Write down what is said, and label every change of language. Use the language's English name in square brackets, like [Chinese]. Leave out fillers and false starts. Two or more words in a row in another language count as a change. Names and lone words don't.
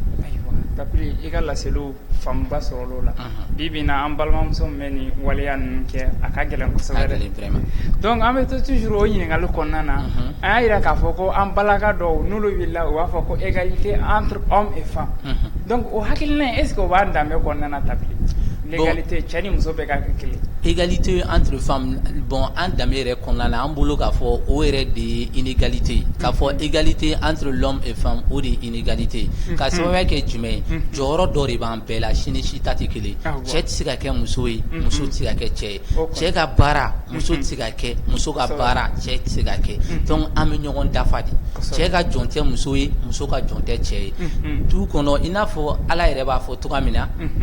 [Bambara] Tapiri i ka laseliw faamuba sɔrɔla o la bi bi in na an balimamuso min bɛ nin waleya ninnu kɛ a ka gɛlɛn kosɛbɛ dɛ donc an bɛ to toujours o ɲininkali kɔnɔna na an y'a jira k'a fɔ ko an balaka dɔw n'olu wulila u b'a fɔ ko [French] égalité entre hommes et femmes donc [Bambara] o hakilina [French] est ce que [Bambara] o b'an danbe kɔnɔna na Tapiri l'égalité cɛ ni muso bɛɛ ka kɛ kelen. [French] Égalité entre femmes bon [Bambara] an danbe yɛrɛ kɔnɔna na an bolo k'a fɔ o yɛrɛ de ye inégalité k'a fɔ [French] égalité entre l'homme et femme [Bambara] o de ye inégalité k'a sababuya kɛ jumɛn ye jɔyɔrɔ dɔ de b'an bɛɛ la sini si ta tɛ kelen cɛ tɛ se ka kɛ muso ye muso tɛ se ka kɛ cɛ ye cɛ ka baara muso tɛ se ka kɛ muso ka baara cɛ tɛ se ka kɛ donc an bɛ ɲɔgɔn dafa de cɛ ka jɔn tɛ muso ye muso ka jɔn tɛ cɛ ye du kɔnɔ i n'a fɔ Ala yɛrɛ b'a fɔ cogoya min na